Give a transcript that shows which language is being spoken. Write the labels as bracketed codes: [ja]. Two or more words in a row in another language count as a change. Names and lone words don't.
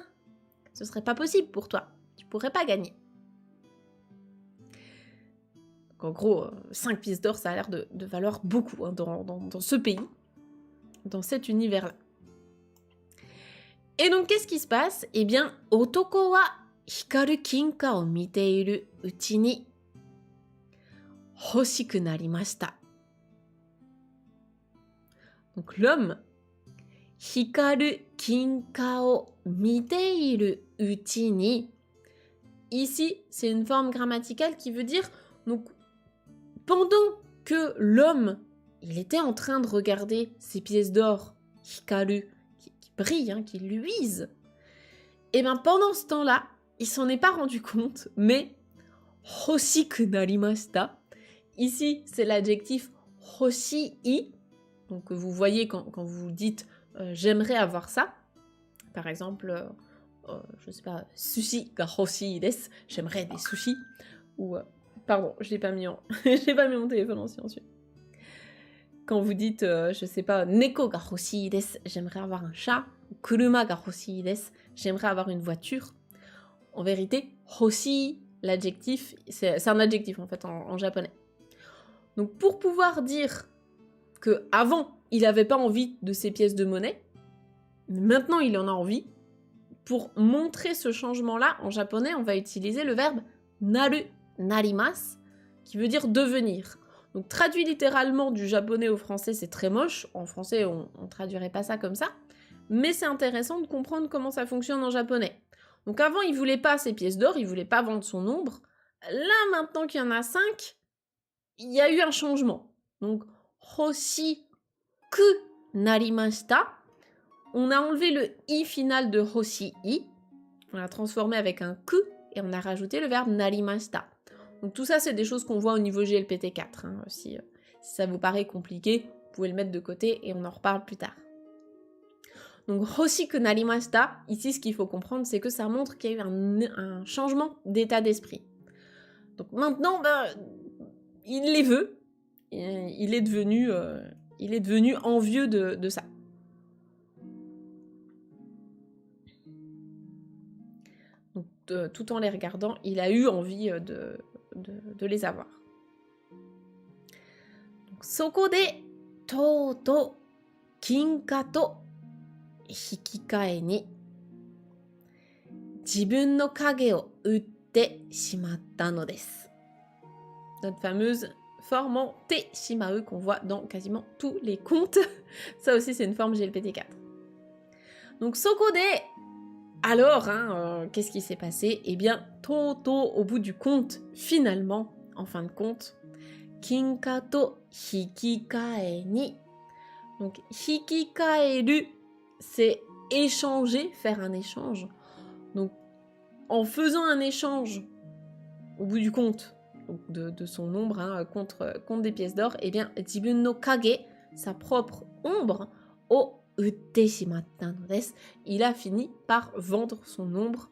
[fr] Ce serait pas possible pour toi. Tu pourrais pas gagner. Donc en gros, 5 pièces d'or, ça a l'air de valoir beaucoup hein, dans ce pays, dans cet univers-là. Et donc, qu'est-ce qui se passe? Eh bien, [ja] 男は光る金貨を見ているうちに欲しくなりました. [fr] Donc, l'homme, [ja] 光る金貨を見ているうちに. [fr] Ici, c'est une forme grammaticale qui veut dire, donc, pendant que l'homme, il était en train de regarder ces pièces d'or, hikaru, brille, hein, qui luise. Et bien pendant ce temps-là, il s'en est pas rendu compte, mais [ja] 欲しくなりました. [fr] Ici, c'est l'adjectif hoshii. Donc vous voyez quand vous dites j'aimerais avoir ça. Par exemple, je sais pas, [ja] 寿司が欲しいです. [fr] J'aimerais des sushis. Ou pardon, je l'ai pas mis j'ai pas mis mon téléphone en silencieux. Quand vous dites, je sais pas, [ja] 猫が欲しいです, [fr] j'aimerais avoir un chat. [ja] 車が欲しいです, [fr] j'aimerais avoir une voiture. En vérité, hoshii, l'adjectif, c'est un adjectif en fait en japonais. Donc pour pouvoir dire que avant il n'avait pas envie de ces pièces de monnaie, maintenant il en a envie, pour montrer ce changement-là, en japonais, on va utiliser le verbe [ja] なる、なります, [fr] qui veut dire devenir. Donc traduit littéralement du japonais au français, c'est très moche. En français, on traduirait pas ça comme ça. Mais c'est intéressant de comprendre comment ça fonctionne en japonais. Donc avant, il voulait pas ces pièces d'or, il voulait pas vendre son ombre. Là, maintenant qu'il y en a 5, il y a eu un changement. Donc, [ja] 欲しくなりました. [fr] On a enlevé le i final de hoshii. On l'a transformé avec un ku et on a rajouté le verbe narimashita. Donc tout ça, c'est des choses qu'on voit au niveau GLPT4. Hein, si ça vous paraît compliqué, vous pouvez le mettre de côté et on en reparle plus tard. [ja] Donc 欲しくなりました, [fr] ici ce qu'il faut comprendre, c'est que ça montre qu'il y a eu un changement d'état d'esprit. Donc maintenant, il les veut, il est devenu envieux de ça. Donc, tout en les regardant, il a eu envie de les avoir. [ja] Donc, そこでとうとう金貨と引き換えに自分の影を売ってしまったのです. [fr] Notre fameuse forme en [ja] てしまう [fr] qu'on voit dans quasiment tous les contes. Ça aussi, c'est une forme GLPT4. [ja] Donc, そこで... [fr] Alors, qu'est-ce qui s'est passé? Eh bien, Toto, au bout du conte, finalement, en fin de compte, [ja] 金貨と引き換えに. [fr] Donc, hikikaeru, c'est échanger, faire un échange. Donc, en faisant un échange au bout du conte, donc de son ombre contre des pièces d'or, eh bien, [ja] 自分の影, [fr] sa propre ombre, [ja] を売ってしまったのです, [fr] il a fini par vendre son ombre.